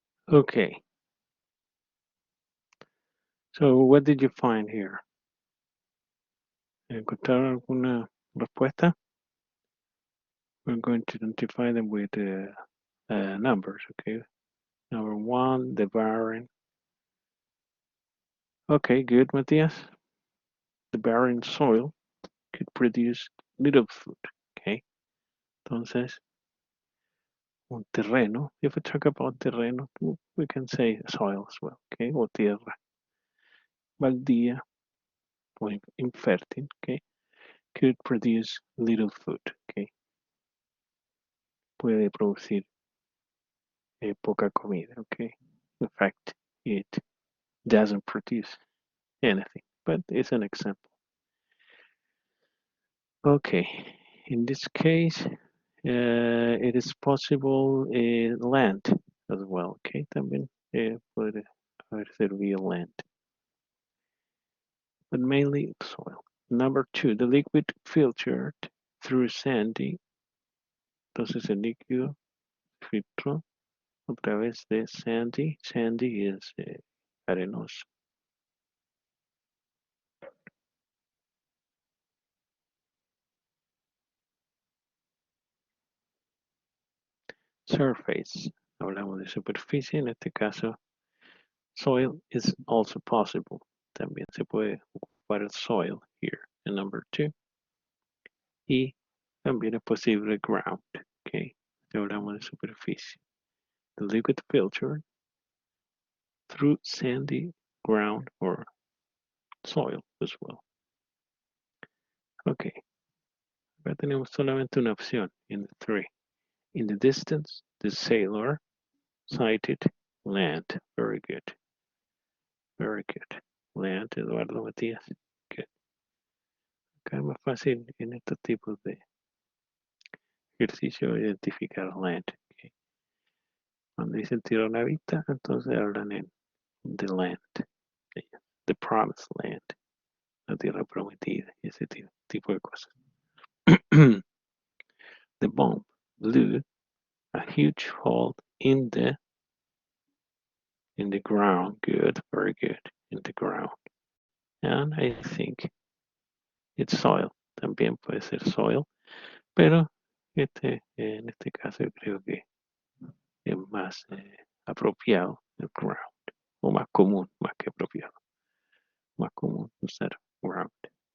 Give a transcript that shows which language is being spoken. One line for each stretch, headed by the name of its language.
English: Okay, so what did you find here?
Spanish: ¿Encontraron alguna respuesta?
English: We're going to identify them with numbers, okay? Number one, the barren. Okay, good, Matías. The barren soil could produce little food, okay?
Spanish: Entonces, un terreno,
English: if we talk about terreno, we can say soil as well, okay?
Spanish: O tierra.
English: Baldía, or infértil, okay? Could produce little food, okay?
Spanish: Puede producir poca comida,
English: okay? In fact, it doesn't produce anything, but it's an example. Okay, in this case, it is possible land as well, okay?
Spanish: También puede haber servido land,
English: but mainly soil. Number two, the liquid filtered through sandy.
Spanish: Entonces el líquido filtró a través de sandy. Sandy es arenoso. Surface. Hablamos de superficie, en este caso
English: soil is also possible.
Spanish: También se puede ocupar el soil
English: here in number two.
Spanish: Y también es posible ground. Okay. Hablamos de superficie.
English: The liquid filter through sandy ground or soil as well. Okay.
Spanish: Acá tenemos solamente una opción
English: in the three. In the distance, the sailor sighted land. Very good. Very good. Land, Eduardo Matías. Good.
Spanish: Acá es más fácil en estos tipos de ejercicio identificar land. Okay. Cuando dicen tierra una vista, entonces hablan en
English: the land, the promised land,
Spanish: la tierra prometida, y ese tipo de cosas.
English: The bomb blew a huge hole in the ground. Good, very good, in the ground. And I think it's soil.
Spanish: También puede ser soil, pero en este caso yo creo que es más apropiado el ground, o más común, más que apropiado, más común usar ground.